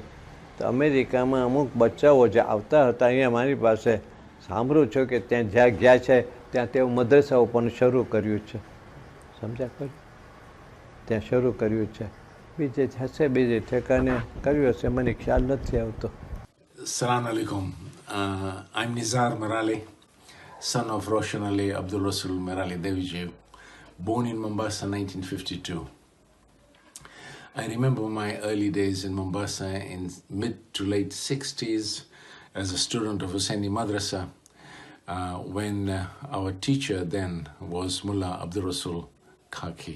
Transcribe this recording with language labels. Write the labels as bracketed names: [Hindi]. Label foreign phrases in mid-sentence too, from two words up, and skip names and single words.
[Gujarati] તો અમેરિકામાં અમુક બચ્ચાઓ જે આવતા હતા અહીંયા મારી પાસે, સાંભળું છું કે ત્યાં જ્યાં ગયા છે ત્યાં તેઓ મદ્રસાઓ પણ શરૂ કર્યું છે. સમજ્યા? કર્યું ત્યાં શરૂ કર્યું છે. બીજે હશે બીજે ઠેકાને કર્યું હશે, મને ખ્યાલ નથી આવતો. [Arabic] السلام عليكم. [English] I'm Nizar Merali, son of Roshan Ali Abdulrasul Merali Deviji, born in Mombasa 1952. I remember my early days in Mombasa in mid to late 60s as a student of Hussaini Madrasa, when our teacher then was Mulla Abdulrasul Khaki.